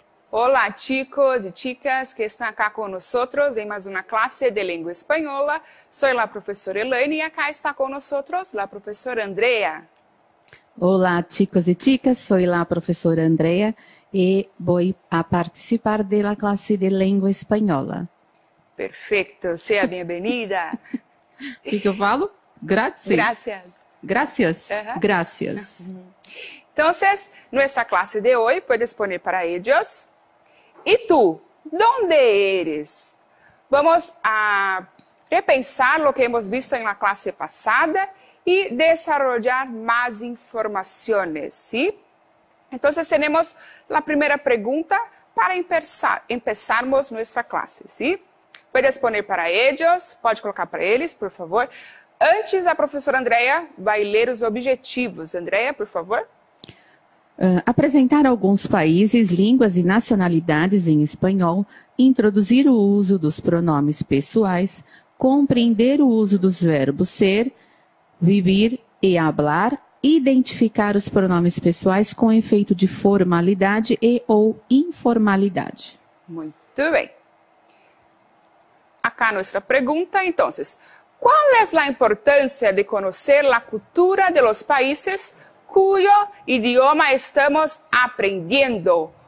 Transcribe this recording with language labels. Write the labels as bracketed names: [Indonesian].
[Spanish] Hola chicos y chicas que están acá con nosotros en más una clase de lengua española. Soy la profesora Elaine y acá está con nosotros la profesora Andrea. [Portuguese] Olá, chicos e chicas, sou a professora Andrea e vou a participar da classe de língua espanhola. [Spanish] Perfecto, sea bienvenida. [Portuguese] O que eu falo? Grazie. [Spanish] Gracias. Gracias. Ajá. Gracias. Entonces, nuestra clase de hoy puedes poner para ellos. ¿Y tú? ¿Dónde eres? Vamos a repensar lo que hemos visto en la clase pasada y desarrollar más informaciones, ¿sí? Entonces, tenemos la primera pregunta para empezarmos nuestra clase, ¿sí? Puedes poner para ellos, [Portuguese] pode colocar para eles, [Spanish] por favor. [Portuguese] Antes, a professora Andrea vai ler os objetivos. Andrea, por favor. Apresentar alguns países, línguas e nacionalidades em espanhol, introduzir o uso dos pronomes pessoais, compreender o uso dos verbos ser, vivir e hablar, identificar os pronomes pessoais com efeito de formalidade e ou informalidade. Muito bem. [Spanish] Acá nuestra pregunta, entonces, ¿cuál es la importancia de conocer la cultura de los países cuyo idioma estamos aprendiendo?